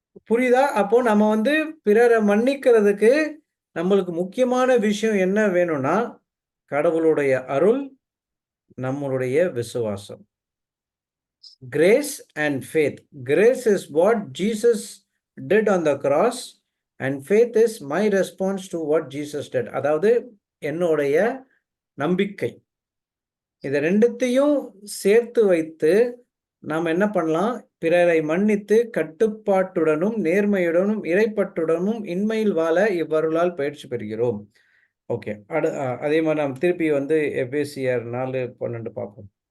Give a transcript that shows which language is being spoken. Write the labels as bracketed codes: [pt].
[ta] புரியுதா? அப்போ நம்ம வந்து பிறரை மன்னிக்கிறதுக்கு நம்மளுக்கு முக்கியமான விஷயம் என்ன வேணும்னா, கடவுளுடைய அருள், நம்மளுடைய விசுவாசம். [en] Grace and faith. Grace is what Jesus did on the cross and faith is my response to what Jesus did. [ta] அதாவது என்னுடைய நம்பிக்கை. இதை ரெண்டுத்தையும் சேர்த்து வைத்து நாம் என்ன பண்ணலாம்? பிறரை மன்னித்து கட்டுப்பாட்டுடனும் நேர்மையுடனும் இறைப்பற்றுடனும் இன்மையில் வாழ இவ்வருளால் பயிற்சி பெறுகிறோம். ஓகே. அதே மாதிரி நாம் திருப்பி வந்து எபேசியர் 4:12 பார்ப்போம்.